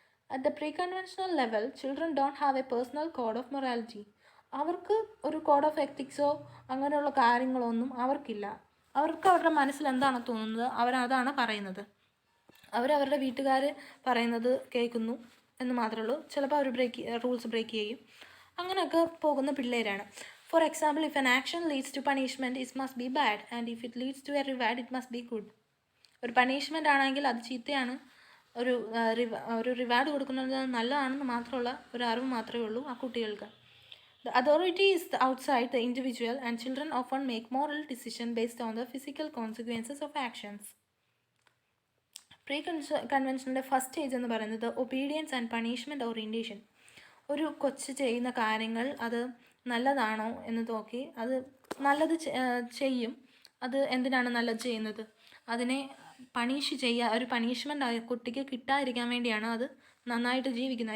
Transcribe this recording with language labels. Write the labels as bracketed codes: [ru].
[en] At the pre conventional level children don't have a personal code of morality. [ml] അവർക്ക് ഒരു code of എത്തിക്സോ അങ്ങനെയുള്ള കാര്യങ്ങളൊന്നും അവർക്കില്ല. അവർക്ക് അവരുടെ മനസ്സിൽ എന്താണ് തോന്നുന്നത് അവരതാണ് പറയുന്നത്. അവരവരുടെ വീട്ടുകാർ പറയുന്നത് കേൾക്കുന്നു എന്ന് മാത്രമേ ഉള്ളൂ. ചിലപ്പോൾ അവർ റൂൾസ് ബ്രേക്ക് ചെയ്യും. അങ്ങനെയൊക്കെ പോകുന്ന പിള്ളേരാണ്. [en] For example, if an action leads to punishment, it must be bad, and if it leads to a reward, it must be good. [ml] ഒരു പണിഷ്മെൻ്റ് ആണെങ്കിൽ അത് ചീത്തയാണ്, ഒരു റിവാർഡ് കൊടുക്കുന്നത് നല്ലതാണെന്ന് മാത്രമുള്ള ഒരു അറിവ് മാത്രമേ ഉള്ളൂ ആ കുട്ടികൾക്ക്. [en] The authority is outside the individual, and children often make moral decisions based on the physical consequences of actions. [ml] Pre കൺവെൻഷൻ്റെ first stage എന്ന് പറയുന്നത് ഒബീഡിയൻസ് ആൻഡ് പണിഷ്മെൻറ്റ് ഓറിയൻറ്റേഷൻ. ഒരു കൊച്ച് ചെയ്യുന്ന കാര്യങ്ങൾ അത് നല്ലതാണോ എന്ന് നോക്കി അത് നല്ലത് ചെയ്യും. അത് എന്തിനാണ് നല്ലത് ചെയ്യുന്നത്? അതിനെ ഒരു പണിഷ്മെൻ്റ് കുട്ടിക്ക് കിട്ടാതിരിക്കാൻ വേണ്ടിയാണ് അത് നന്നായിട്ട് ജീവിക്കുന്നത്.